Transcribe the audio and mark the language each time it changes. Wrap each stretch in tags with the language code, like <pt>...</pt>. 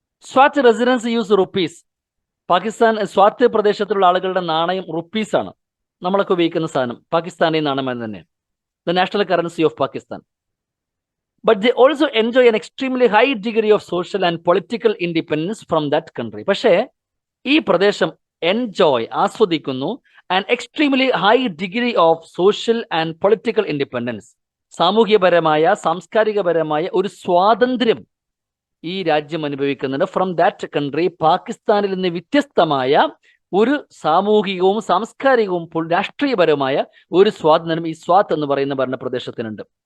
<en>Swat residents use rupees.</en> <ml>Pakistan സ്വാത്ത് പ്രദേശത്തുള്ള ആളുകളുടെ നാണയം റുപ്പീസ് ആണ്. നമ്മളൊക്കെ ഉപയോഗിക്കുന്ന സാധനം പാകിസ്ഥാനി നാണയം തന്നെ,</ml> <en>The national currency of Pakistan. But they also enjoy an extremely high degree of social and political independence from that country.</en> <ml>പക്ഷേ ഈ പ്രദേശം ആസ്വദിക്കുന്നു</ml> <en>an extremely high degree of social and political independence.</en> <ml>സാമൂഹ്യപരമായ സാംസ്കാരികപരമായ ഒരു സ്വാതന്ത്ര്യം ഈ രാജ്യം അനുഭവിക്കുന്നുണ്ട്.</ml> <en>from that country,</en> <ml>പാകിസ്ഥാനിൽ നിന്ന് വ്യത്യസ്തമായ ഒരു സാമൂഹികവും സാംസ്കാരികവും രാഷ്ട്രീയപരമായ ഒരു സ്വാതന്ത്ര്യം ഈ സ്വാത്ത് എന്ന് പറയുന്ന ഭരണപ്രദേശത്തിനുണ്ട്.</ml>